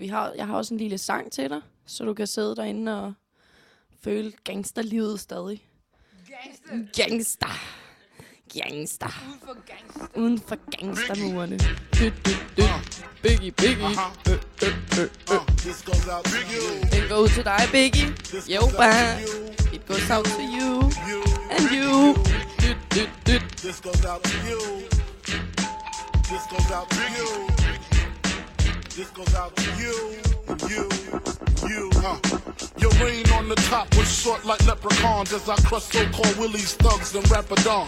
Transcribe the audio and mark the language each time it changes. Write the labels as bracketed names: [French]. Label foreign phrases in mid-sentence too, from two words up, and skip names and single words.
[Danish] Jeg har også en lille sang til dig, så du kan sidde derinde og føle gangsterlivet stadig. Gangster. Uden for gangstermurene. Biggie. Den går ud til dig, Biggie. [English] Yo, bang. It goes out to you. And you. This goes out to you. This goes out to you. This goes out to you. You. Your reign on the top was short like leprechauns as I crush so-called willies, thugs, and rapadons.